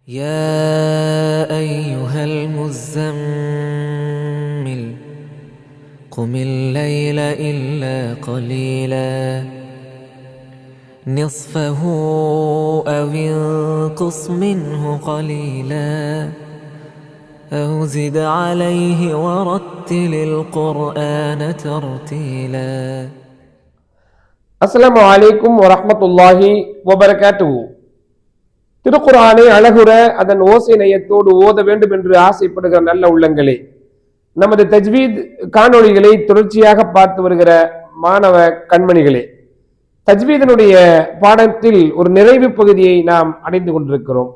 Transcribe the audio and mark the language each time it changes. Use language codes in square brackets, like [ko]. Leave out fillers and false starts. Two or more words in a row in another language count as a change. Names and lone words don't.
[ar] يا أيها المزمل قم الليل إلا قليلا نصفه أو انقص منه قليلا أو زد عليه ورتل القرآن ترتيلا. السلام عليكم ورحمة الله وبركاته. [ta] திருக்குர்ஆனை அழகுற அதன் ஓசை நயத்தோடு ஓத வேண்டும் என்று ஆசைப்படுகிற நல்ல உள்ளங்களே, நமது தஜ்வீத் காணொளிகளை தொடர்ச்சியாக பார்த்து வருகிற மாணவ கண்மணிகளே, தஜ்வீதனுடைய பாடத்தில் ஒரு நிறைவு பகுதியை நாம் அடைந்து கொண்டிருக்கிறோம்.